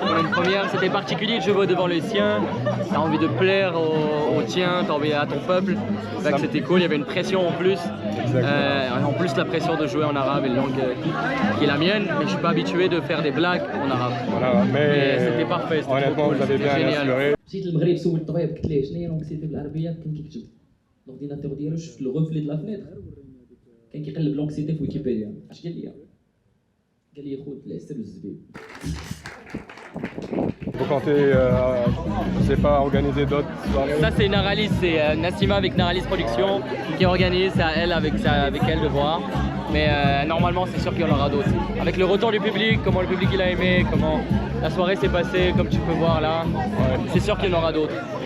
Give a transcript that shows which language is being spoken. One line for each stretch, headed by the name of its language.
French: Une première, c'était particulier de jouer devant les siens. T'as envie de plaire aux tiens, t'as envie à ton peuple. Donc c'était cool, il y avait une pression en plus. En plus la pression de jouer en arabe, une langue qui est la mienne, mais je suis pas habitué de faire des blagues en arabe. Voilà, mais c'était parfait, c'était honnêtement cool, vous avez bien assuré.
Arabic: مشيت للمغرب سولت الطبيب قلت ليه شنو هي لونكسيتي بالعربيه كان كيكتب الاورديناتور ديالو شفت
French: لو غوفلي د لا فنيتر
Arabic: كان كيقلب لونكسيتي في ويكيبيديا اش قال لي؟ قال لي خوت العسل والزبيب.
French: Vous comptez, je sais pas, organiser d'autres soirées? Ça c'est Naralis, c'est Nassima avec Naralis Productions qui organise, c'est à elle avec elle de voir. Mais normalement c'est sûr qu'il y en aura d'autres. Avec le retour du public, comment le public il a aimé, comment la soirée s'est passée, comme tu peux voir là, c'est sûr qu'il y en aura d'autres.